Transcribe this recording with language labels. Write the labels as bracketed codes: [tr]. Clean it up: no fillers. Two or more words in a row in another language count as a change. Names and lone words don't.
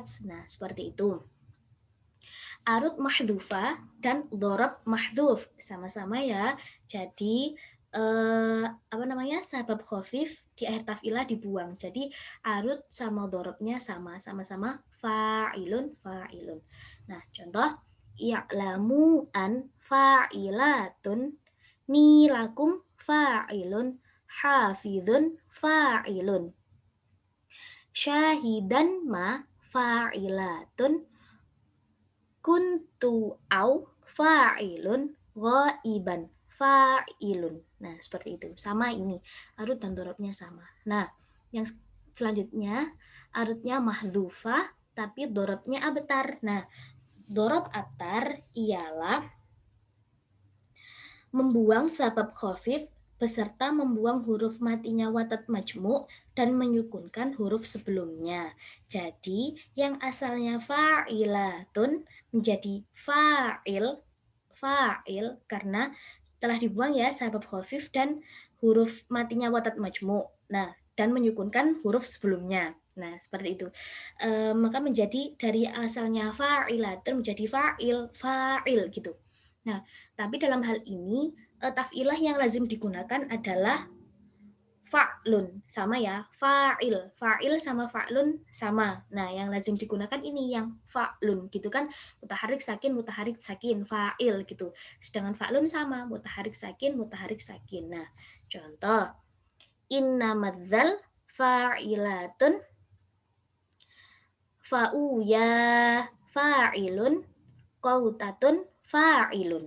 [id] Nah, seperti itu. Arut mahdhufa dan dorob mahdhuf sama-sama ya. Jadi [ar] سبب خفيف [id] di akhir taf'ilah dibuang. Jadi arut sama dorobnya sama-sama [ar] فاعلن فاعلن. [id] Nah, contoh [ar] يعلم أن فاعلاتن نيلكم فاعلن حافظ فاعلن. شاهدا ما فاعلاتن كنت أو فاعلن غائبا فاعلن. [id] Nah, seperti itu. Sama ini, arut dan dorobnya sama. Nah, yang selanjutnya, arutnya mahdhufah, tapi dorobnya abtar. Nah, dorob abtar ialah membuang [ar] سبب خفيف [id] beserta membuang huruf matinya [ar] وتد مجموع' [id] dan menyukunkan huruf sebelumnya. Jadi, yang asalnya fa'ilatun menjadi fa'il karena telah dibuang ya [ar] سبب خفيف [id] dan huruf matinya [ar] وتد مجموع'. [id] Nah, dan menyukunkan huruf sebelumnya. Nah, seperti itu. Maka menjadi dari asalnya fa'ilatun menjadi fa'il gitu. Nah, tapi dalam hal ini taf'ilah yang lazim digunakan adalah fa'lun, sama ya, fa'il sama fa'lun sama. Nah, yang lazim digunakan ini yang fa'lun gitu kan, [ar] متحرك ساكن, [id] fa'il gitu. Sedangkan fa'lun sama, [ar] متحرك ساكن. [id] Nah, contoh, [ar] إنما ذل فاعلاتن فعيا فاعلن قوتة فاعلن.